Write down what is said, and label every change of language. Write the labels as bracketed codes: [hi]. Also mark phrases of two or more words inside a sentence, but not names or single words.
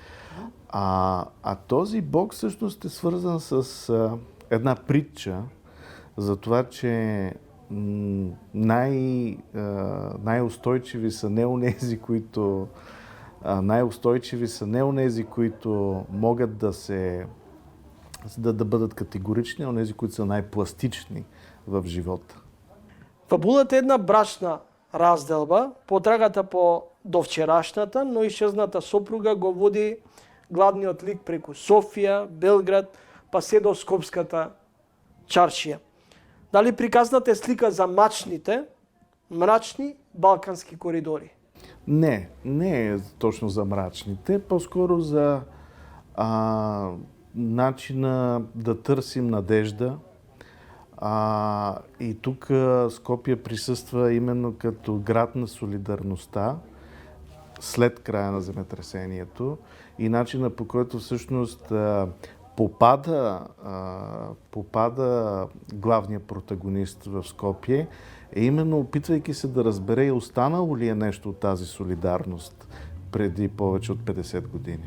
[bg] Този Бог всъщност е свързан с една притча за това, че най-устойчиви са не онези, които могат да бъдат категорични, а онези, които са най-пластични в живота. [mk] Фабулата е една брачна разделба. Потрагата по довчерашната, но изчезната сопруга го води главниот лик преку Софија, Белград, па се до Скопската чаршија. Дали приказната е слика за мрачни балкански коридори? [bg] Не е точно за мрачните, по-скоро за начина да търсим надежда. И тук Скопие присъства именно като град на солидарността след края на земетресението и начина, по който всъщност попада главният протагонист в Скопие, е именно опитвайки се да разбере и останало ли е нещо от тази солидарност преди повече от 50 години.